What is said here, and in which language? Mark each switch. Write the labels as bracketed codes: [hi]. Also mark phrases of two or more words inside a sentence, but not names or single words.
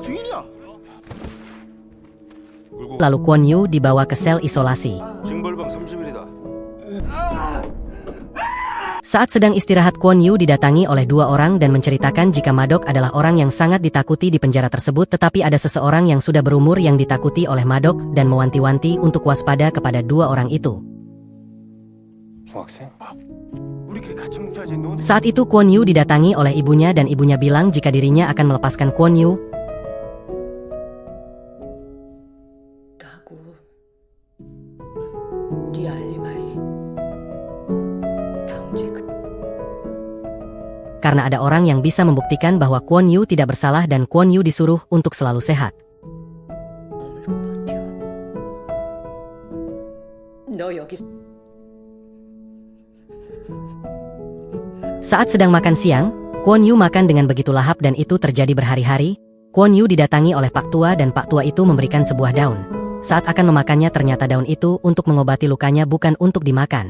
[id] Lalu Kwon Yu dibawa ke sel isolasi. [ko] 징벌범 30일 일이다. [id] Saat sedang istirahat, Kwon Yu didatangi oleh dua orang dan menceritakan jika Madok adalah orang yang sangat ditakuti di penjara tersebut, tetapi ada seseorang yang sudah berumur yang ditakuti oleh Madok dan mewanti-wanti untuk waspada kepada dua orang itu. [ko] 중학생? 우리끼리 같이 뭉쳐야지. 너 [id] Saat itu Kwon Yu didatangi oleh ibunya dan ibunya bilang jika dirinya akan melepaskan Kwon Yu. [ko] 하고 네 알리바이 다음주에 [id] Karena ada orang yang bisa membuktikan bahwa Kwon Yu tidak bersalah dan Kwon Yu disuruh untuk selalu sehat. [ko] 머물고 버텨. 너 여기 [id] Saat sedang makan siang, Kwon Yu makan dengan begitu lahap dan itu terjadi berhari-hari. Kwon Yu didatangi oleh Pak Tua dan Pak Tua itu memberikan sebuah daun. Saat akan memakannya ternyata daun itu untuk mengobati lukanya bukan untuk dimakan.